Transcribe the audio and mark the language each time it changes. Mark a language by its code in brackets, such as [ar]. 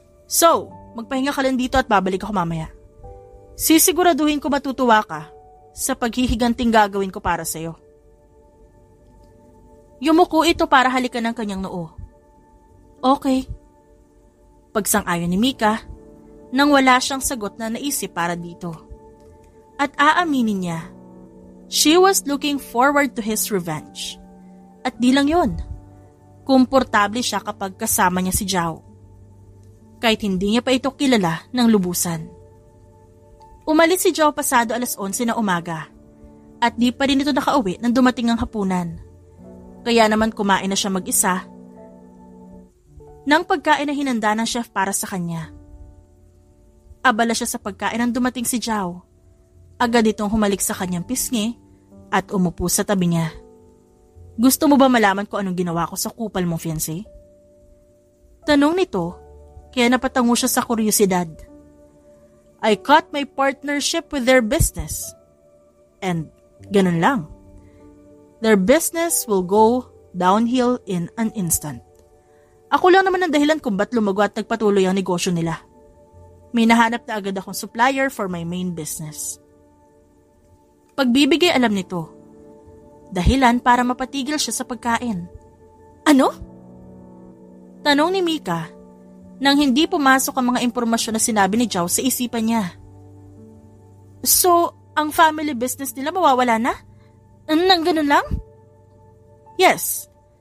[tl] So, magpahinga ka lang dito at babalik ako mamaya. Sisiguraduhin ko matutuwa ka sa paghihiganting gagawin ko para sa'yo. Yumuko ito para halikan ng kanyang noo. Okay. Pagsang-ayon ni Mika, nang wala siyang sagot na naisip para dito. At aaminin niya, [en] she was looking forward to his revenge. [tl] At di lang yun, komportable siya kapag kasama niya si Zhao. Kahit hindi niya pa ito kilala ng lubusan. Umalis si Zhao pasado 11:00 na umaga at di pa rin ito nakauwi nang dumating ang hapunan. Kaya naman kumain na siya mag-isa ng pagkain na hinanda ng chef para sa kanya. Abala siya sa pagkain nang dumating si Zhao. Agad itong humalik sa kanyang pisngi at umupo sa tabi niya. Gusto mo ba malaman kung anong ginawa ko sa kupal mong fiancé? Tanong nito, kaya napatango siya sa kuryosidad. [en] I cut my partnership with their business. And [tl] ganun lang. [en] Their business will go downhill in an instant. [tl] Ako lang naman ang dahilan kung ba't lumago at nagpatuloy ang negosyo nila. May nahanap na agad akong supplier [en] for my main business. [tl] Pagbibigay alam nito. Dahilan para mapatigil siya sa pagkain. Ano? Tanong ni Mika nang hindi pumasok ang mga impormasyon na sinabi ni Zhao sa isipan niya. So, ang family business nila mawawala na? Nang ganun lang? Yes.